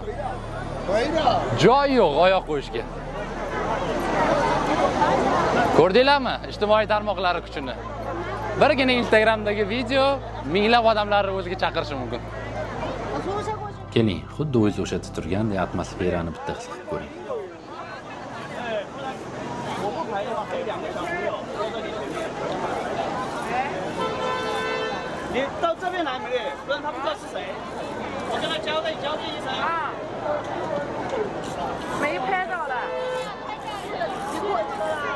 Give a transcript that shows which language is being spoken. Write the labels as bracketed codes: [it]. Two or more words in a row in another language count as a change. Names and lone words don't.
[uz] Joy yo'q oyoq qo'yishga. Ko'rdinglarmi ijtimoiy tarmoqlar kuchini? Birgina Instagramdagi video minglab odamlarni o'ziga chaqirishi mumkin. Keling, xuddi o'z o'sha turgandek atmosferani bitta his qilib ko'ring. [zh] 你到这边来没？不然他不知道是谁。我跟他交代一声。啊，没拍到了。你过去了。